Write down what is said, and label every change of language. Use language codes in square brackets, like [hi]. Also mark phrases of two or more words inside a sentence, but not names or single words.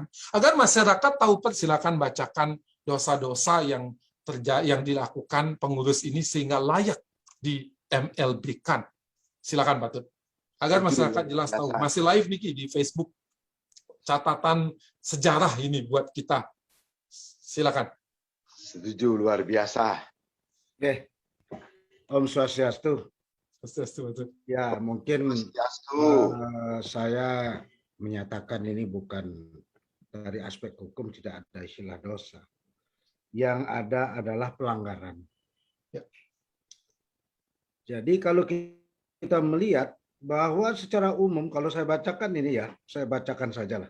[id] Agar masyarakat tahu, silakan bacakan dosa-dosa yang dilakukan pengurus ini sehingga layak di MLB-kan. Silakan Pak Tut. Agar masyarakat jelas tahu. Masih live Niki di Facebook. Catatan sejarah ini buat kita. Silakan. Setuju, luar biasa. Oke. [ban] Om Swastiastu. Swastiastu, [id] betul. Ya, mungkin saya menyatakan ini bukan dari aspek hukum, tidak ada istilah dosa. Yang ada adalah pelanggaran. Ya. Jadi kalau kita melihat bahwa secara umum, kalau saya bacakan ini ya, saya bacakan sajalah.